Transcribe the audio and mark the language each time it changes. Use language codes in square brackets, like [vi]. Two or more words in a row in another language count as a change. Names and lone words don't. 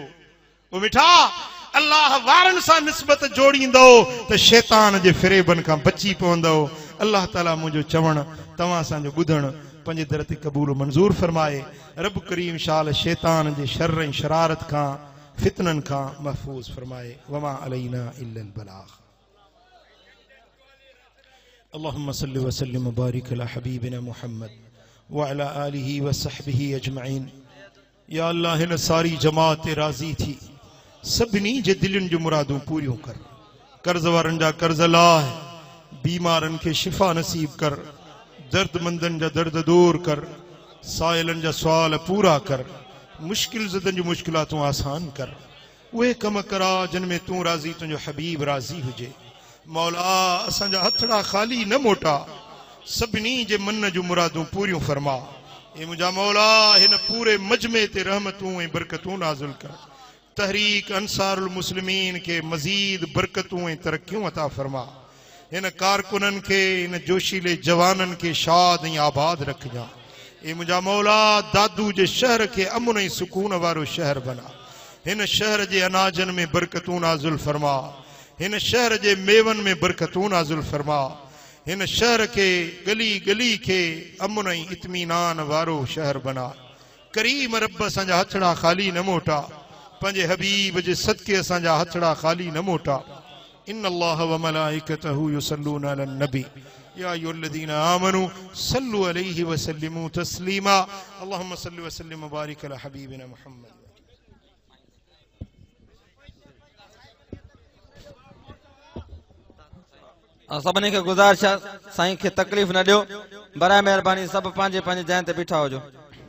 [sd] वो मिठा अल्लाह वारनि सां निस्बत जोड़ींदो त शैतान जे फ़रेबनि खां बची पवंदो। अल्लाह ताला मुंहिंजो चवणु तव्हां असांजो ॿुधणु पंहिंजे दर ते क़बूल मंज़ूर फरमाए। रब करीम शाल शैतान जे शर ऐं शरारत खां फितननि खां महफ़ूज़ फरमाए। [ar] وما علينا إلا البلاغ. اللهم صل وسلم وبارك على حبيبنا محمد وعلى آله وصحبه أجمعين. [sd] या अल्लाह हिन सारी जमात ते राज़ी थी सभिनी जे दिलनि जो मुरादूं पूरियूं कर कर्ज वारनि जा कर्ज लाह बीमारनि खे शिफ़ा नसीब कर दर्दमंदनि जा दर्द दूर कर साइलनि जा सुवाल पूरा कर मुश्किल ज़दनि जूं मुश्किलातूं आसान कर उहे कम करा जिन में तूं राज़ी तुंहिंजो हबीब राज़ी हुजे मौला असांजा हथड़ा ख़ाली न मोटा सभिनी जे मन जूं मुरादूं पूरियूं फरमा ए मुंहिंजा मौला हिन पूरे मजमे ते रहमतूं ऐं बरकतूं नाज़िल कर तहरीक अंसारुल मुस्लिमीन के मजीद बरकतूं ऐं तरक्कियूं अता फरमा हिन कारकुननि खे हिन जोशीले जवाननि खे शाद ऐं आबाद रखजा ए मुंहिंजा मौला दादू जे शहर खे अमन ऐं सुकून वारो शहर बना हिन शहर जे अनाजनि में बरकतूं नाज़िल फरमा हिन शहर जे मेवनि में बरकतूं नाज़िल फरमा हिन शहर के गली गली के अमन ऐं इत्मीनान वारो शहर बना करीम रब असांजा हथड़ा ख़ाली न मोटा पंहिंजे हबीब जे सदके असांजा हथड़ा ख़ाली न मोटा [ar] إن الله وملائكته يصلون على النبي يا أيها الذين آمنوا صلوا عليه وسلموا تسليما اللهم صل وسلم وبارك على حبيبنا محمد [sd] सभिनी खे गुज़ारिश आहे साईं खे तकलीफ़ न ॾियो बराए महिरबानी सब पंहिंजे पंहिंजे जॻह ते बीठा हुजो।